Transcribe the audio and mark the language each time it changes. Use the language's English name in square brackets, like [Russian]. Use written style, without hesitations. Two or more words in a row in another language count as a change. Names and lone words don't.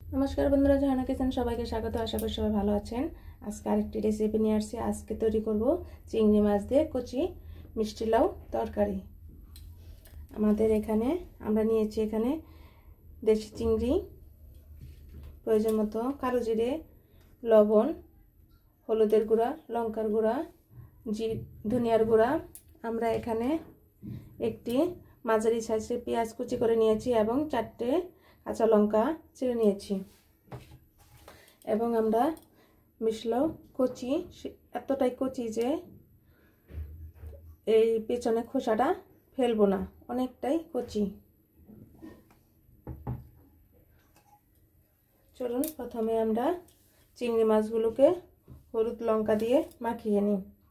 [Bangla] নমস্কার বন্ধুরা জাহানা কিচেন সবাইকে স্বাগত। আশা করি সবাই ভালো আছেন। আজকে আরেকটি রেসিপি নিয়ে আসছি। আজকে তৈরি করব চিংড়ি মাছ দিয়ে কচি মিষ্টি লাউ তরকারি। আমাদের এখানে আমরা নিয়েছি এখানে দেশি চিংড়ি, প্রয়োজন মতো কালো জিরে, লবণ, হলুদের গুঁড়ো, লঙ্কার গুঁড়ো, ধনিয়ার গুঁড়ো। আমরা এখানে একটি মাঝারি সাইজের পেঁয়াজ কুচি করে নিয়েছি এবং 4টে কাঁচা লঙ্কা চিড়ে নিয়েছি এবং আমরা মিশলাও কচি এতটাই কচি যে এই পেছনে খোসাটা ফেলবো না, অনেকটাই কচি। চলুন প্রথমে আমরা চিংড়ি মাছগুলোকে হলুদ লঙ্কা দিয়ে মাখিয়ে নিই।